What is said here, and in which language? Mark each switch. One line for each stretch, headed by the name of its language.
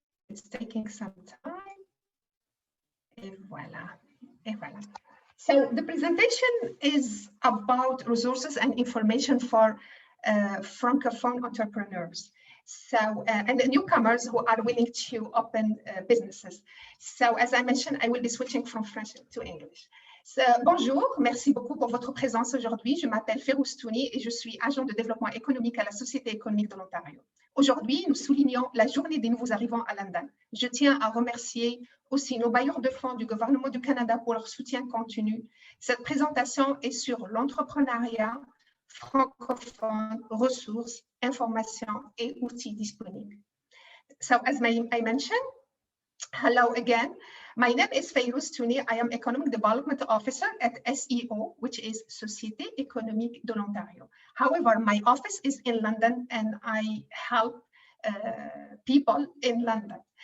English: It's taking some time.
French: Et voilà. Et voilà.
English: So the presentation is about resources and information for Francophone entrepreneurs. So, and the newcomers who are willing to open businesses. So, as I mentioned, I will be switching from French to English. So,
French: bonjour, merci beaucoup pour votre présence aujourd'hui. Je m'appelle Farouz Touni et je suis agent de développement économique à la Société économique de l'Ontario. Aujourd'hui, nous soulignons la journée des nouveaux arrivants à London. Je tiens à remercier aussi nos bailleurs de fonds du gouvernement du Canada pour leur soutien continu. Cette présentation est sur l'entrepreneuriat francophone, ressources, informations et outils disponibles.
English: So, as I mentioned, hello again. My name is Farouz Touni. I am Economic Development Officer at SEO, which is Société Économique de l'Ontario. However, my office is in London and I help people in London.